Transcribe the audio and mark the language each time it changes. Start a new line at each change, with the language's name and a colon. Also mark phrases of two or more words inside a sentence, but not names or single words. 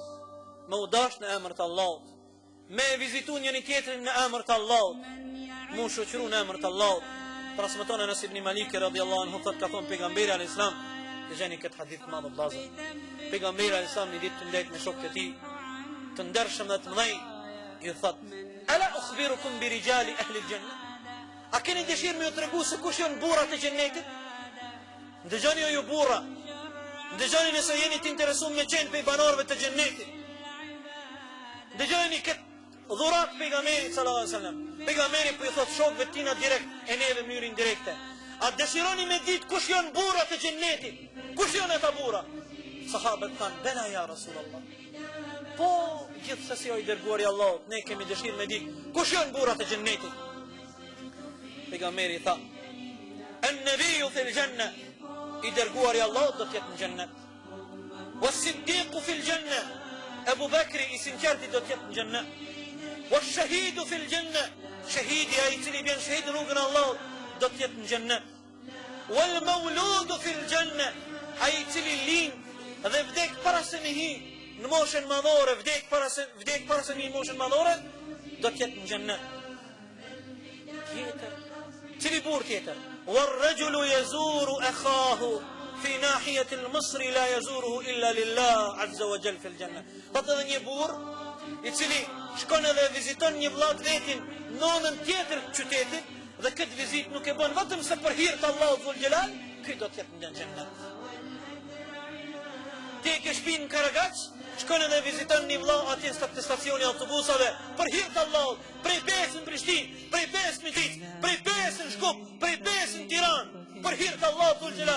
Albanian: Me u dash në emër të Allahut. Me vizitu njëri tjetrin në emër të Allahut. Mu shoqëru në emër të Allahut. Transmeton Anas ibn Malik
Arabic: رضي الله عنه
Albanian: thot ka thon pejgamberi
Arabic: عليه السلام,
Albanian: dëgjoni këtë hadith të madh vëllazër. Pejgamberi
Arabic: عليه السلام
Albanian: një ditë të ndet me shokët e tij, të ndershëm dhe të mëdhenj, i thot:
Arabic: "ألا أخبركم برجال أهل الجنة?"
Albanian: A keni dëshirë me ju tregu se kush janë burrat e xhennetit? Dëgjoni ju burra. Dëgjoni nëse jeni të interesuar me qenë pe banorëve të xhennetit. Dëgjoni këtë dhurat pejgamberit
Arabic: صلى الله عليه وسلم.
Albanian: Pejgamberi po i thot shokëve të tina direkt e neve në mënyrë indirekte. A dëshironi me ditë kush janë burrat e xhennetit? Kush janë ata burra? Sahabët thanë:
Arabic: "بلى يا رسول الله."
Albanian: Po, gjithsesi o i dërguari i Allahut, ne kemi dëshirë me ditë kush janë burrat e xhennetit. Pejgamberi tha:
Arabic: "النبي في الجنة."
Albanian: I dërguari i Allahut do të jetë në xhennet.
Arabic: "والصديق في الجنة."
Albanian: Abu Bakri i sinqerti do të jetë në xhennet.
Arabic: "والشهيد في الجنة."
Albanian: Shahidi ai i cili bën shahid në rrugën e Allahut do të jetë në xhennet.
Arabic: "والمولود في الجنة."
Albanian: Ai i cili lind dhe vdek para se me hi në moshën madhore, vdek para se me hi moshën madhore, do të jetë në xhennet. Tjetër, cili burr tjetër?
Arabic: "والرجل يزور أخاه في ناحية المصر لا يزوره إلا لله عز وجل في الجنة."
Albanian: Po edhe një burr i cili shkon edhe viziton një vëlla të vetin në anën tjetër të qytetit dhe këtë vizitë nuk e bën vetëm se për hir të Allahut dhul xhelal, ky do të jetë në xhennet. Ti ke shpinë në Karagaç, shkon edhe viziton një vëlla atje në stacioni autobusave për hir të Allahut, prej pesë në Prishtinë, prej pesë në Mitic, prej pesë në Shkup, prej pesë në Tiranë, për hir të Allahut dhul xhelal.